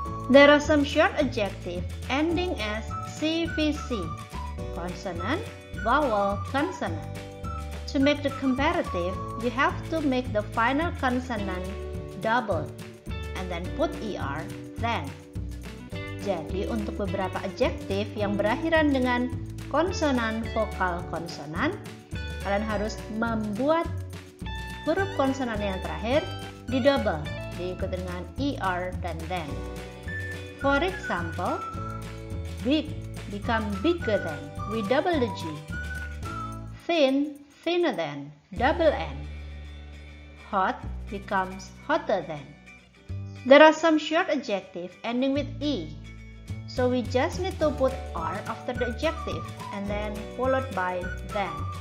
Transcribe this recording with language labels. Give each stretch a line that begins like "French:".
English: There are some short adjectives ending as CVC, consonant, vowel, consonant. To make the comparative, you have to make the final consonant double and then put ER, then.
Indonesian: Jadi untuk beberapa adjektif yang berakhiran dengan konsonan vokal konsonan, kalian harus membuat huruf konsonan yang terakhir di double, diikuti dengan ER dan then.
English: For example, big become bigger than with double the G. Thin, thinner than, double N. Hot becomes hotter than. There are some short adjectives ending with E, so we just need to put R after the adjective and then followed by than.